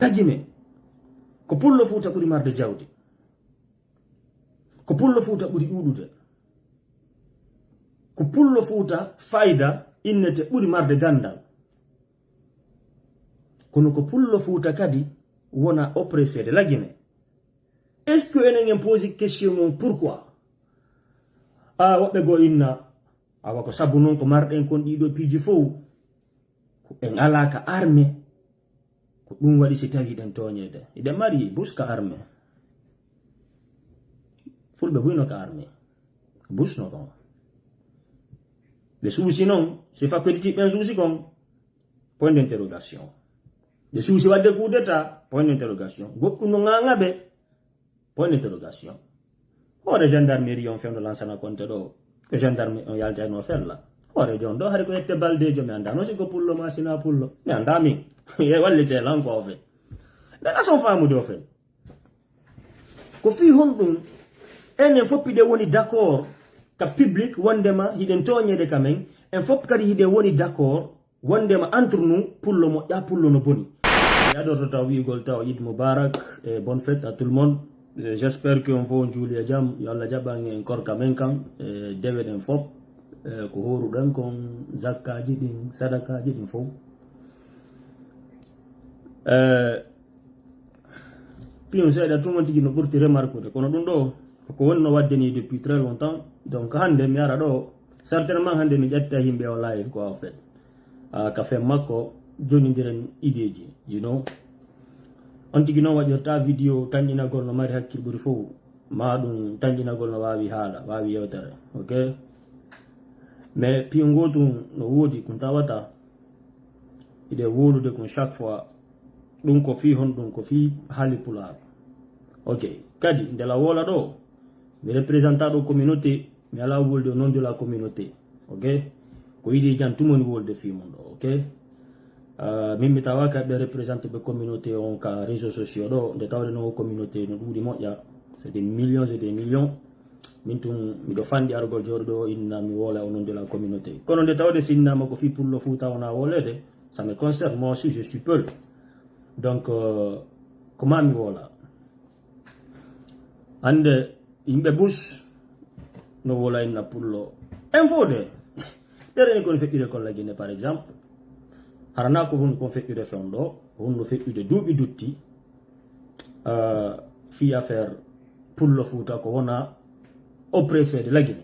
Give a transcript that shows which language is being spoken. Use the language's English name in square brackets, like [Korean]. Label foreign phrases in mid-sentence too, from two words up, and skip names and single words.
[Fula] Tagine ko pullo Fuuta ɓuri marde jawdi, ko pullo Fuuta ɓuri ɗuɗude, ko pullo Fuuta fayda innete ɓuri marde gandal, kono ko pullo Fuuta kadi wona [French] oppressé de [Fula] lagine. [French] Est-ce que [Fula] enen en posi question on pourquoi woɓɓe go inna awa ko sabu non ko marɗen kon ɗiɗo piiji fof ko en ala ka armée, ko ɗum waɗi si tawi ɗen toñede iɗen mari buska armée, fulɓe buyno ka armée busno kon ɓe suusi noon si fakkoditii ɓen suusi kon [French] point d'interrogation, [Fula] ɓe suusi wadde [French] coup d'état point d'interrogation, [Fula] goɗɗum no ŋaŋa ɓe [French] point d'interrogation. [Fula] Hoore gendarmerie on fewno Lansana Conté ɗo ko gendarme on yaltano fella hoore jon ɗo haade ko yette baldejo mi anda no si ko pullo ma sina pullo mi anda min e wallite lan ko o fe ɓe lason famude o fe ko fi hon ɗum enen foppiɗe woni d'accord ka public wondema hiɗen toñede kamen en fop kadi hiɗen woni d'accord wondema [French] entre nous [Fula] pullo moƴƴa pullo no boni. Adorto taw wiigol taw [Arabic] Eid Mubarak [French] et bonne fête à tout le monde. J'espère qu'on va [Fula] juuli e jam yo Allah jaɓan en korka men kan dewe ɗen fop ko horuɗen kon zakkaji ɗin sadakaji ɗin fof. Pion seeɗa tumon tigi no ɓurti remarquede kono ɗum ɗo ko woni no waddeni [French] depuis très longtemps, [Fula] donc hande mi ara ɗo certainement hande mi ƴetta yimɓe o live [French] quoi en fait [Fula] ka fe makko jonidiren ideji [English] you know. [Fula] On tigi noon waɗirta vidéo tañƴinagol no mari hakkil ɓuri fof ma ɗum tañƴinagol no wawi haala wawi yewtere [French] ok, mais [Fula] piyo gotum no woodi ko tawata iɗe wolude kon [French] chaque fois [Fula] ɗum ko fi hon ɗum ko fi haali pulaar ok. Kadi ndela wola ɗo mi représenta ɗo communauté mi ala wolde [French] au nom de la communauté [Fula] ok, ko yiɗi jan tumoni wolde fi mum ɗo ok. Min mi tawa kaɓe représente ɓe communauté on ka réseaux sociaux ɗo nde tawde no communauté no ɗuuɗi moƴƴa [French] c'est des millions et des millions, [Fula] min tum miɗo fandi argol jooɗo ɗo inna mi wola [French] au nom de la communauté, [Fula] kono nde tawde sinnama ko fi pullo Fuuta wona wolede [French] ça me concerne moi aussi je suis peul donc comment [Fula] mi wola hande yimɓe bus no wola inna pullo en fode ɗereni kono feƴƴude kolla Guinée [French] par exemple [Fula] harana ko hunde kon feƴƴude fewn ɗo ko hunde feƴƴude duuɓi dutti fi affaire pullo Fuuta ko wona [French] oppressé de [Fula] lagine.